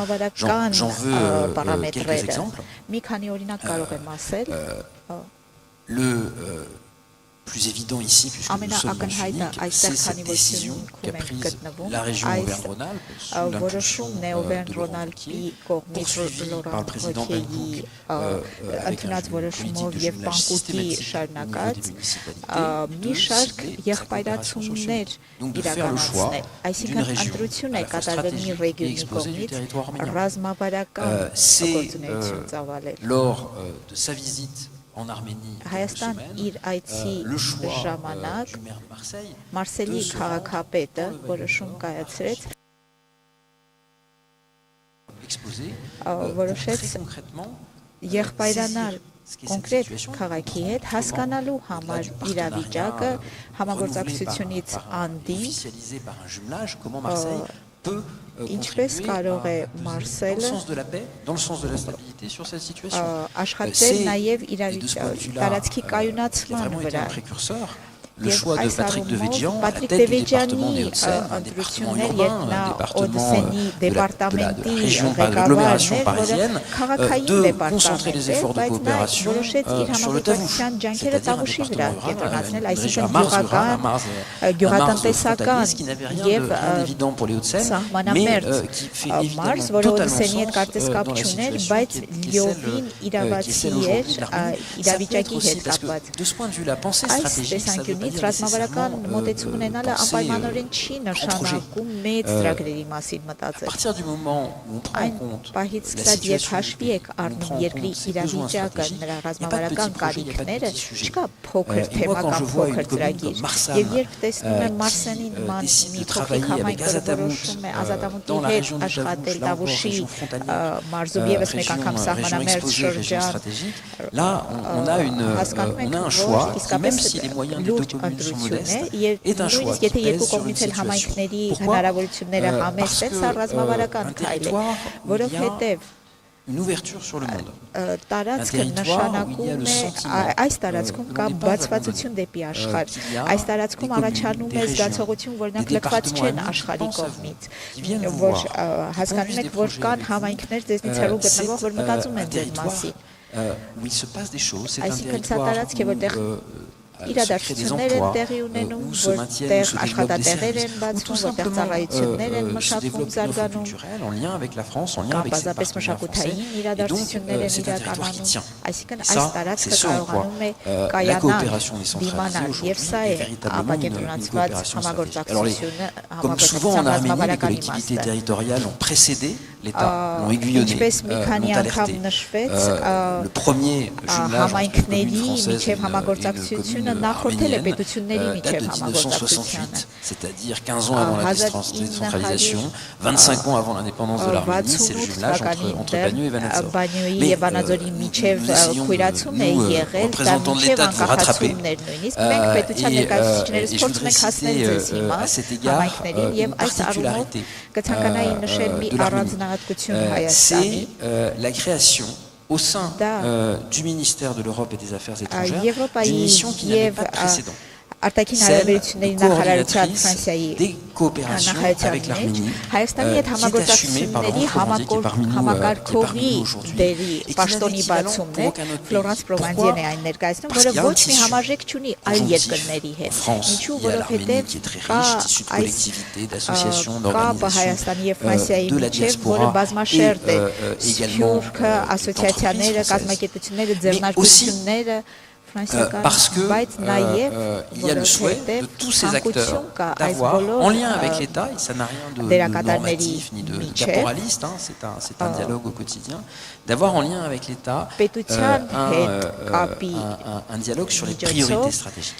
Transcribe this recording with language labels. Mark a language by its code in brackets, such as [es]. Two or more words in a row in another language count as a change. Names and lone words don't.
[fr] J'en veux quelques exemples. Le plus évident ici, puisque nous sommes en Chinique, c'est cette décision qu'a prise la région Auvergne-Rhône-Alpes sous l'impulsion de Laurent Wauquiez, poursuivie par le président Benkouk avec un politique de jumelage systématique au niveau des municipalités, de cibler sa coopération sur Chinique. Donc de faire le choix d'une région à la fois stratégique et exposée du territoire arménien. C'est lors de sa visite en Arménie [hy] Հայաստան իր այցի ժամանակ Մարսելի քաղաքապետը որոշում կայացրեց որոշեց եղբայրանալ կոնկրետ քաղաքի հետ հասկանալու համար իրավիճակը համագործակցությունից անդին ինչպես կարող է Մարսելը աշխատել նաև տարածքի կայունացման վրա [fr] le choix de Patrick Devedjian à la tête du département des Hauts-de-Seine, un département urbain, un département de la région, de l'agglomération parisienne, de concentrer les efforts de coopération sur le Tavouche, c'est-à-dire un département rural, une région à Mars rural, à Mars frontalier, ce qui n'avait rien d'évident pour les Hauts-de-Seine, mais qui fait évidemment totalement sens dans la situation qui est celle aujourd'hui de l'Arménie. Parce que de ce point de vue, la pensée stratégique, ça veut [hy] ռազմավարական մոտեցում ունենալը անպայմանորեն չի նշանակում մեծ ծրագրերի մասին մտածել։ Այն պահից սկսած երբ հաշվի եք առնում երկրի իրավիճակը, նրա ռազմավարական կարիքները, չկա փոքր թեմա կամ փոքր ծրագիր։ Եվ երբ տեսնում եմ Մարսենի նման մի փոքրիկ համայնք, որը որոշում է ազատամուտի հետ աշխատել Տավուշի մարզում եւս մեկ անգամ սահմանամերձ շրջան, [fr] on a un choix qui, même si les moyens des deux communes sont modestes, est un choix qui pèse sur une situation. Pourquoi? Parce qu'un territoire, une ouverture sur le monde. [hy] Տարածքը նշանակում է այս տարածքում կա բացվածություն դեպի աշխարհ։ Այս տարածքում առաջանում է զգացողություն, որ նրանք լքված չեն աշխարհի կողմից, որ հասկանում եք, որ կան համայնքներ ձեզնից հեռու գտնվող, որ մտածում են ձեր մասին։ [fr] Où il se passe des choses, c'est un [hy] territoire իրադարձություններ են տեղի ունենում, որտեղ աշխատատեղեր են բացվում, որտեղ ծառայություններ են մշակվում, զարգանում, կամ բազապես մշակութային իրադարձություններ են իրականանում, այսինքն այս տարածքը կարողանում է կայանալ, դիմանալ, եւ սա է ապակենտրոնացված համագործակցությունը, համագործակցության ռազմավարական իմաստը։ [fr] L'État l'ont aiguillonné, le premier jumelage entre la commune française et la commune arménienne date de 1968, c'est-à-dire 15 ans avant la décentralisation, 25 ans avant l'indépendance de l'Arménie, c'est le jumelage entre Bagneux et Vanadzor. Mais nous, représentants de l'État, de vous rattraper. Et je voudrais citer à cet égard une particularité de l'Arménie. C'est la création au sein du ministère de l'Europe et des Affaires étrangères d'une mission qui n'avait pas de précédent. [hy] արտաքին հարաբերությունների նախարարության Ֆրանսիայի [fr] des coopérations avec l'Arménie [hy] Հայաստանի հետ համագործակցությունների համակարգողի դերի պաշտոնի բացումն է Ֆլորանս Պրովանձիեն է այն ներկայացնում, որը ոչ մի համարժեք չունի այլ երկրների հետ։ Ինչու, որովհետև կա Հայաստանի եւ Ֆրանսիայի միջև, որը բազմաշերտ է, Սփյուռքը, ասոցիացիաները, կազմակերպությունները, ձեռնարկությունները [fr] parce que il y a le souhait de tous ces acteurs d'avoir, en lien avec l'État, et ça n'a rien de normatif ni de caporaliste, hein, c'est un dialogue au quotidien, d'avoir en lien avec l'État un dialogue sur les priorités stratégiques.